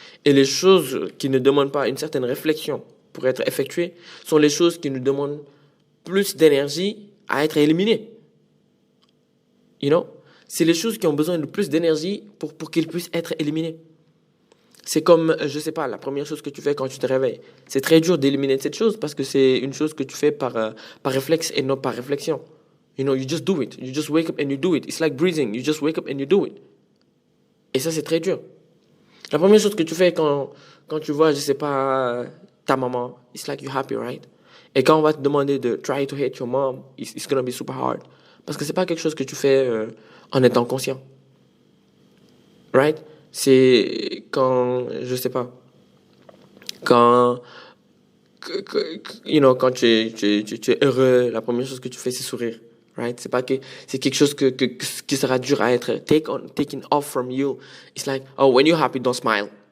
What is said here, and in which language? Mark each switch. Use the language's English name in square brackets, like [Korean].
[French] Et les choses qui ne demandent pas une certaine réflexion pour être effectuées sont les choses qui nous demandent plus d'énergie à être éliminées. [English] You know? [French] C'est les choses qui ont besoin de plus d'énergie pour qu'ils puissent être éliminées. C'est comme, je sais pas, la première chose que tu fais quand tu te réveilles. C'est très dur d'éliminer cette chose parce que c'est une chose que tu fais par réflexe et non par réflexion. [English] You know, you just do it. You just wake up and you do it. It's like breathing. You just wake up and you do it. [French] Et ça, c'est très dur. La première chose que tu fais quand tu vois, je sais pas, ta maman, [English] it's like you're happy, right? [French] Et quand on va te demander de [English] try to hate your mom, it's gonna be super hard. [French] Parce que c'est pas quelque chose que tu fais en étant conscient. [English] Right? [French] C'est quand, je sais pas, quand, quand tu es heureux, la première chose que tu fais, c'est sourire. [English] Right? [French] C'est pas que c'est quelque chose qui sera dur à être [English] taken off from you. It's like, oh, when you're happy, don't smile.